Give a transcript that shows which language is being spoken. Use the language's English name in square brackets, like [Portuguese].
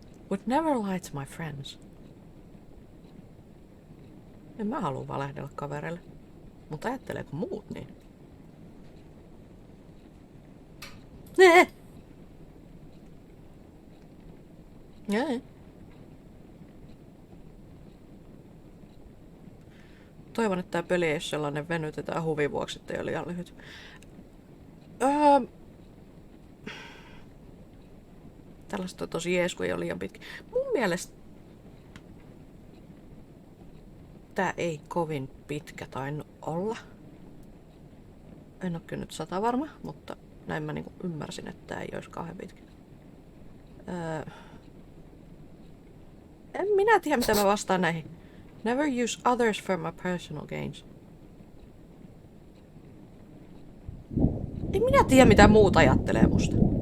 [English] Would never lie to my friends. [Finnish] En mä halua valehdella kavereille. Mutta ajatteleeko muut niin? Toivon, että tää peli ei ole sellainen venytetään huvin vuoksi, ettei ole liian lyhyt. Tällaista on tosi jees, kun ei ole liian pitkä. Mun mielestä tää ei kovin pitkä tainnut olla. En oo kyllä nyt 100 varma, mutta näin mä niinku ymmärsin, että tää ei olisi kauhean pitkä. En minä tiedä, mitä mä vastaan näihin. [English] Never use others for my personal gains. [Finnish] En minä tiedä, mitä muut ajattelee musta.